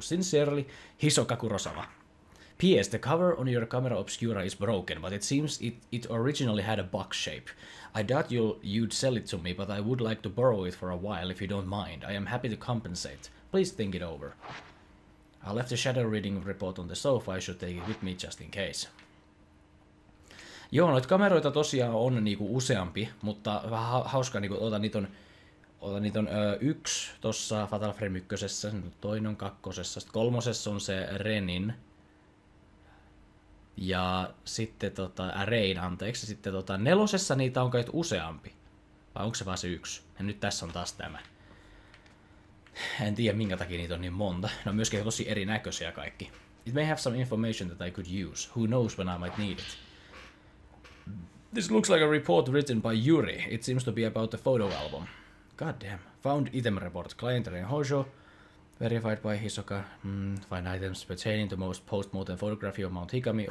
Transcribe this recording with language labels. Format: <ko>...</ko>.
<en>Sincerely, Hisoka Kurosawa. P.S. The cover on your camera obscura is broken, but it seems it originally had a box shape. I doubt you'd sell it to me, but I would like to borrow it for a while if you don't mind. I am happy to compensate. Please think it over. I left the shadow reading report on the sofa. I should take it with me just in case.</en> <fi>Joo, noita kameroita tosiaan on niinku useampi, mutta vähän hauskaa, niinku, niitä on yksi tossa Fatal Frame 1, toinen on 2, sitten 3 on se Renin. Ja sitten Rain, anteeksi. Sitten 4 niitä on kai useampi. Vai onko se vaan se 1? Ja nyt tässä on taas tämä. En tiedä minkä takia niitä on niin monta. Ne on myöskin tosi erinäköisiä kaikki.</fi> <en>It may have some information that I could use. Who knows when I might need it. This looks like a report written by Yuri. It seems to be about the photo album. God damn. Found item report. Client Ren Hojo. Verified by Hisoka. Find items pertaining to most post-mortem photography of Mount Hikami.</en>